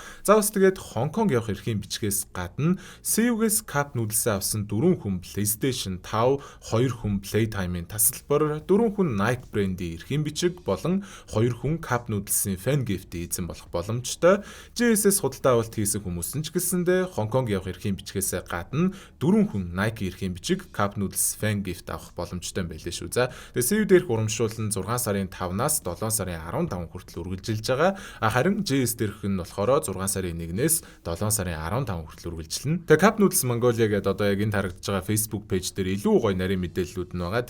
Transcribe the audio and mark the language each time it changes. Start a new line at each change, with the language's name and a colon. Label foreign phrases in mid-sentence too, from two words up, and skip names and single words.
Mongolian: За бас тэгээд Хонконг явах эрхийн бичгээс гадна CU-гээс
English: cup noodles
Mongolian: авсан 4 хүн PlayStation 5, 2 хүн Playtime-ийн тасалбар, 4 хүн Nike брендийн эрхийн бичиг болон 2 хүн
English: cup noodles-ийн fan gift
Mongolian: эзэн болох боломжтой. GS-с худалдан авалт хийсэн хүмүүс нь ч гэсэндээ Хонконг явах эрхийн бичгээс гадна 4 хүн Nike эрхийн бичиг,
English: cup noodles fan gift
Mongolian: авах боломжтой юм байлээ шүү. За тэгээд CU дээрх урамшуул нь 6 сарын 5-наас 7 сарын 15 хүртэл үргэлжилж байгаа. Харин GS дээрх нь болохоор 6 сарын 1-ээс 7 сарын 15 хүртэл үргэлжилнэ. Тэгээ Cup Noodles Mongolia гэдэг одоо яг энэ харагдаж байгаа
English: Facebook page
Mongolian: дээр илүү гоё нарийн мэдээллүүд нь байгаа.